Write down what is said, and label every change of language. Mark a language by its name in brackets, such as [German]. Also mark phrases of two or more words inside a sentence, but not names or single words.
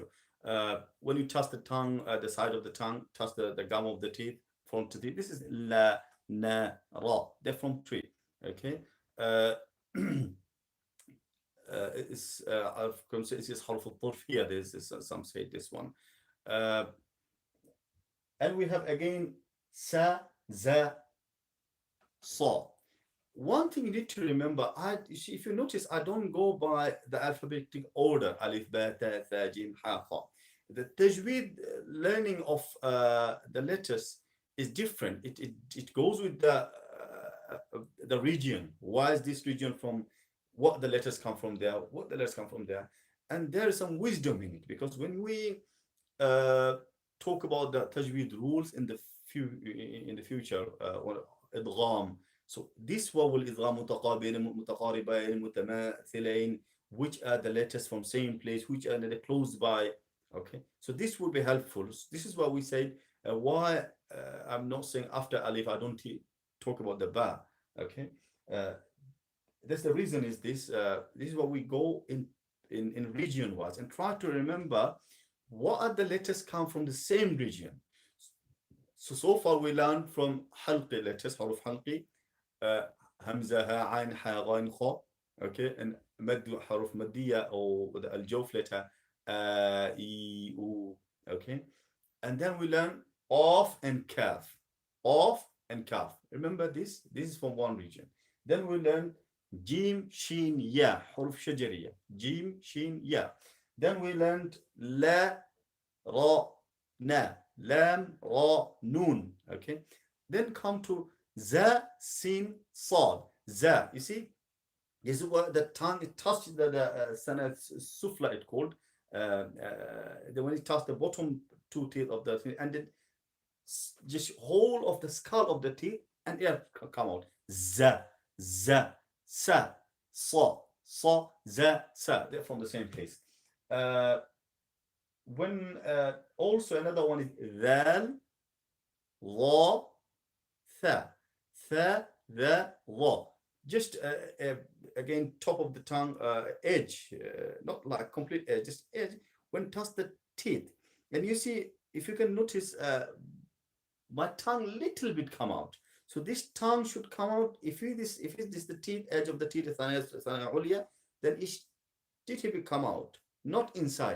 [English] When you touch the tongue, the side of the tongue, touch the gum of the teeth, front teeth. This is [Arabic] la, na, ra. [English] They're from tree. Okay. It's I've considered this [Arabic] harf al-tarf [English] here. There's some say this one. Uh, and we have again [Arabic] sa, za, sa. [English] One thing you need to remember, you see, if you notice, I don't go by the alphabetic order, [Arabic] alif, ba, ta, tha, jim, ha, kha. [English] The tajweed learning of the letters is different. It goes with the region. Why is this region from? What the letters come from there? What the letters come from there? And there is some wisdom in it, because when we talk about the tajweed rules in the future, or idgham. So this waw will [Arabic] idgham mutaqabilain, mutaqaribain, mutamathilain, [English] which are the letters from same place, which are close by. Okay, so this will be helpful. This is why we say why I'm not saying after alif I don't talk about the ba. Okay, that's the reason is this. This is what we go in region wise and try to remember what are the letters come from the same region. So far we learned from halqi letters, [Arabic] haruf halqi, hamza, ha, ain, ha, ghain, kha. [English] Okay, and [Arabic] maddu, haruf maddiya, [English] or the al-jawf letter, e, u. Okay, and then we learn of and kaf, of and kaf. Remember this? This is from one region. Then we learn [Arabic] jim, shin, ya, haruf shajariya, jim, shin, ya. [English] Then we learned [Arabic] la, ra, na, lam, ra, noon. [English] Okay. Then come to [Arabic] za, sin, sad. Za. [English] You see, this is what the tongue it touches the [Arabic] sana sufla [English] it called. When it touches the bottom two teeth of the thing, and then just whole of the skull of the teeth and air come out. [Arabic] Za, za, sa, sa, za, sa. [English] They're from the same place. When also another one is [Arabic] dhal, la, tha, the, la. [English] Just again top of the tongue, edge, not like complete edge, just edge. When touch the teeth, and you see if you can notice, my tongue little bit come out. So this tongue should come out. If it is the teeth, edge of the teeth, then it should come out, not inside.